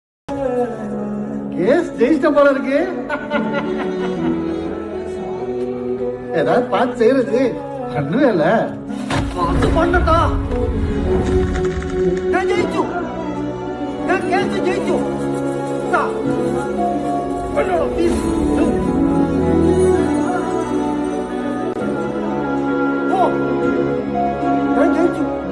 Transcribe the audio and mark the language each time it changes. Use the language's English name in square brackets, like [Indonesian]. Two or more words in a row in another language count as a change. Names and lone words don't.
[Malayalam] കേസ് ജയിച്ചിട്ട [Tamil] போல இருக்கு. ஏதாவது பார்த்து செய்யறது கண்ணுவே இல்ல. பார்த்து பண்ணட்டா. [Malayalam] ഞാൻ ജയിച്ചു. ഞാൻ കേസ് ജയിച്ചു. പ്ലീസ് ഞാൻ ജയിച്ചു.